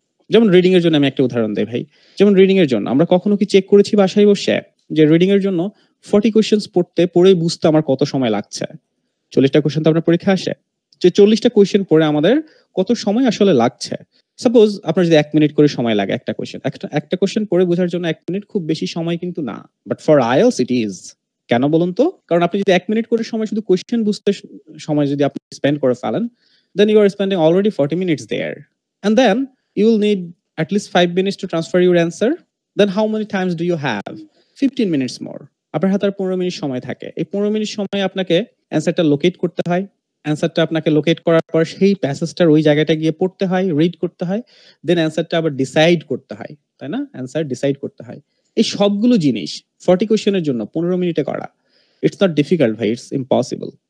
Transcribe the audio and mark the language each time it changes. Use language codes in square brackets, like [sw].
[bn] যেমন রিডিং এর জন্য আমি একটা উদাহরণ দেই ভাই। যেমন রিডিং এর জন্য আমরা কখনো কি চেক করেছি বাসায় বসে যে রিডিং এর জন্য 40 কোশ্চেন্স পড়ে বুঝতে আমার কত সময় লাগছে? 40টা কোশ্চেন তো আপনার পরীক্ষা আসে, যে 40টা কোশ্চেন পড়ে আমাদের কত সময় আসলে লাগছে। সাপোজ আপনার যদি 1 মিনিট করে সময় লাগে একটা কোশ্চেন পড়ে বোঝার জন্য 1 মিনিট খুব বেশি সময় কিন্তু না, [en] But for IELTS it is. [bn] কেন বলুন তো? কারণ আপনি যদি 1 মিনিট করে সময় শুধু কোশ্চেন বুঝতে সময় যদি আপনি স্পেন্ড করে ফেলেন, [en] then you are spending already 40 minutes there, and then you will need at least 5 minutes to transfer your answer. Then how many times do you have? 15 minutes more. [bn] আপনার হাতে আর 15 মিনিট সময় থাকে। এই 15 মিনিট সময় আপনাকে অ্যান্সারটা লোকেট করতে হয়। অ্যান্সারটা আপনাকে লোকেট করার পর সেই প্যাসেজটার ওই জায়গাটা গিয়ে পড়তে হয়, রিড করতে হয়, দেন অ্যান্সারটা আবার ডিসাইড করতে হয়, তাই না? অ্যান্সার ডিসাইড করতে হয়। এই সবগুলো জিনিস 40 কোশ্চেনের জন্য 15 মিনিটে করা, [en] it's not difficult [bn] ভাই, [en] It's impossible.